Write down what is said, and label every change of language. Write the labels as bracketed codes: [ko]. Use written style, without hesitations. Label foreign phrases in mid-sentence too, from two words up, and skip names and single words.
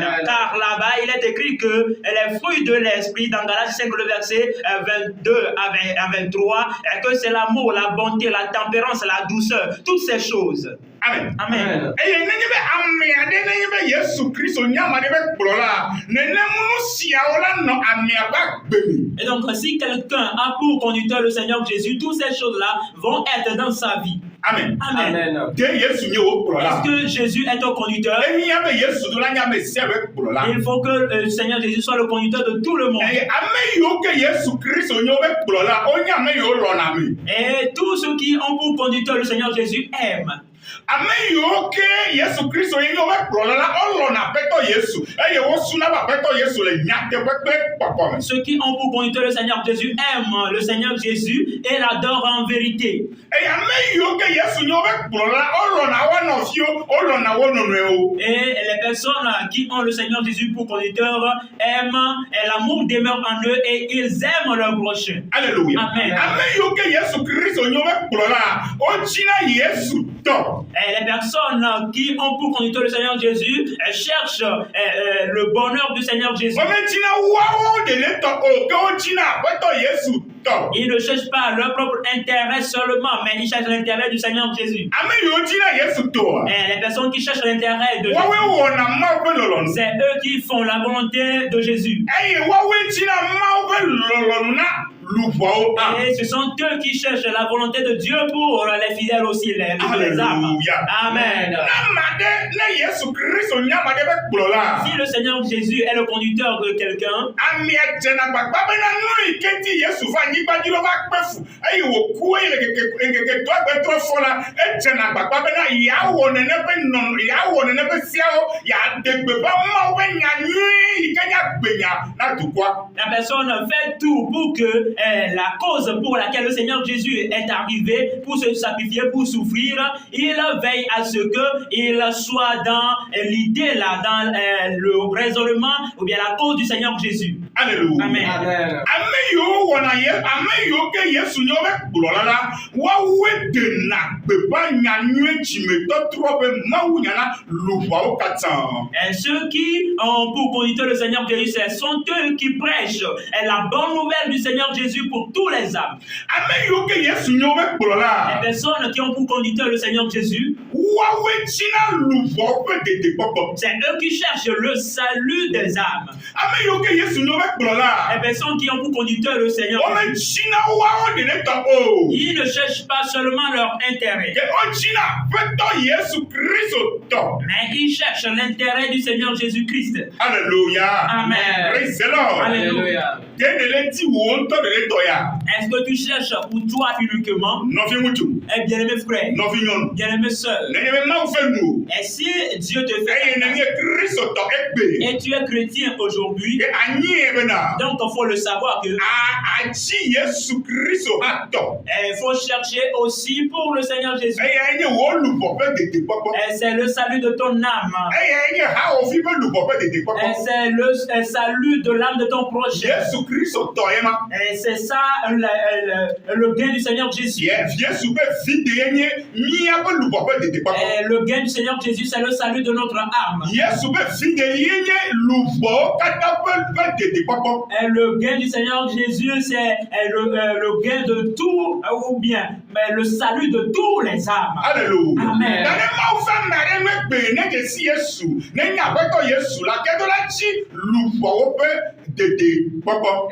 [fr] Car là-bas, il est écrit que les fruits de l'esprit, dans Galates 5, le verset 22 à 23, que c'est l'amour, la bonté, la tempérance, la douceur, toutes ces choses. Amen. Amen. Et donc, si quelqu'un a pour conducteur le Seigneur Jésus, toutes ces choses-là vont être dans sa vie. Amen. Amen. [ee] De Yesu nye wo kplɔla. [fr] Est-ce que Jésus est ton conducteur? [ee] Enya be Yesu do la nya me sia be kplɔla. [fr] Il faut que le Seigneur Jésus soit le conducteur de tout le monde. [ee] Ame yiwo ke Yesu Kristo nye wo be kplɔla, onye ame yiwo lɔna mi. [fr] Et tous ceux qui ont pour conducteur le Seigneur Jésus aiment. [ee] Ame yiwo ke Yesu Kristo nye wo be kplɔla la, olɔna aƒetɔ Yesu. Eye wo suna be aƒetɔ Yesu le nyateƒe kple kpɔkpɔ me. [fr] Ceux qui ont pour conducteur le Seigneur Jésus aiment le Seigneur Jésus et l'adorent en vérité. [ee] Eye ame yiwo ke Yesu nye wo be kplɔla la, olɔna wo nɔviwo, olɔna wo nɔnɔewo. [fr] Et les personnes qui ont le Seigneur Jésus pour conducteur aiment, et l'amour demeure en eux et ils aiment leur prochain. Alléluia. Amen. [ee] Ame yiwo ke Yesu Kristo nye wo be kplɔla, odzina Yesu tɔ. [fr] Et les personnes qui ont pour conducteur le Seigneur Jésus cherchent le bonheur du Seigneur Jésus. [ee] Odzina wawo de ne tɔ o, ke odzina aƒetɔ Yesu tɔ. [fr] Ils ne cherchent pas leur propre intérêt seulement, mais ils cherchent l'intérêt du Seigneur Jésus. [ee] Ame yiwo dzina Yesu tɔa. [fr] Et les personnes qui cherchent l'intérêt de [ee] Wawe [fr] Jésus, [ee] wɔna Mawu ƒe lɔlɔnu. [fr] c'est eux qui font la volonté de Jésus. [ee] Eye wawe dzina Mawu ƒe lɔlɔnu na luʋɔwo hã. [fr] Et ce sont eux qui cherchent la volonté de Dieu pour les fidèles aussi, les âmes. Alléluia. Amen. [ee] Na ame ɖe ne Yesu Kristo nye ame ɖe be kplɔla. [fr] Si le Seigneur Jésus est le conducteur de quelqu'un, [ee] Amea dzena gbagba bena nu yi ke ti Yesu va anyigba dzi ɖo va kpe fu eye wòku eye le ŋkeke to agbletrɔ fɔ la, edzena gbagba bena yeawɔ nene ƒe nɔnɔ, yeawɔ nene ƒe seawo, yeaɖe gbeƒã Mawu ƒe nya nyui yi ke nye agbenya na dukɔa. [fr] la personne fait tout pour que la cause pour laquelle le Seigneur Jésus est arrivé, pour se sacrifier, pour souffrir, il veille à ce qu'il soit dans l'idée, là, dans le raisonnement ou bien la cause du Seigneur Jésus. Alléluia. Amen. [ee] Ame yiwo wɔna ame yiwo ke Yesu nye wobe kplɔla la, woawoe dena gbeƒã nyanyui dzimetɔtrɔ be Mawu nyana luʋɔawo katã. [fr] Et ceux qui ont pour conducteur le Seigneur Jésus, ce sont eux qui prêchent la bonne nouvelle du Seigneur Jésus pour tous les âmes. [ee] Ame yiwo ke Yesu nye wobe kplɔla. [fr] Les personnes qui ont pour conducteur le Seigneur Jésus, [ee] Woawoe dzina luʋɔ ƒe dedekpɔkpɔ. [fr] c'est eux qui cherchent le salut des âmes. [ee] Ame yiwo ke Yesu nye wobe kplɔla. [fr] Les personnes qui ont pour conducteur le Seigneur [ee] Wome [fr] Jésus, [ee] dzina woawo ɖe tɔ o. [fr] ils ne cherchent pas seulement leur intérêt, [ee] Ke wodzina aƒetɔ Yesu Kristo tɔ. [fr] mais ils cherchent l'intérêt du Seigneur Jésus-Christ. Alléluia. Amen. [en] Praise the Lord. [fr] Alléluia. [ee] Ke ne le ti wo ŋutɔ ɖe tɔ ya. [fr] Est-ce que tu cherches pour toi uniquement, [ee] Nɔvi ŋutsu, [fr] bien-aimé frère, [ee] nɔvi nyɔnu. [fr] bien-aimé sœur, [ee] Nenye be Mawu fe nu o. [fr] et si Dieu te [ee] Eye [fr] fait [ee] nenye Kristo tɔ egbe. [fr] et tu es chrétien aujourd'hui, [ee] Ke anyi ye bena. [fr] donc il faut le savoir que [ee] Adzi Yesu Kristo hã tɔ. [fr] il faut chercher aussi pour le Seigneur Jésus. [ee] Eye enye wo luʋɔ ƒe dedekpɔkpɔ. [fr] Et c'est le salut de ton âme. [ee] Eye enye hawòvi ƒe luʋɔ ƒe [fr] Et [ee] dedekpɔkpɔ. [fr] c'est le salut de l'âme de ton prochain. [ee] Yesu Kristo tɔ ye ma. [fr] Et c'est ça le gain du Seigneur Jésus. [ee] Yesu ƒe vide ye nye míaƒe luʋɔ ƒe dedekpɔkpɔ. [fr] Et le gain du Seigneur Jésus, c'est le salut de notre âme. [ee] Yesu ƒe vide ye nye luʋɔwo katã ƒe dedekpɔkpɔ. [fr] Et le gain du Seigneur Jésus, c'est le gain de tout, ou bien mais le salut de tous les âmes. Alléluia. Amen. [ee] Na ne Mawu ƒe ame aɖe megbe ne dze si Yesu, ne nye aƒetɔ Yesu la, ke do la tsi luʋɔwo ƒe dedekpɔkpɔ.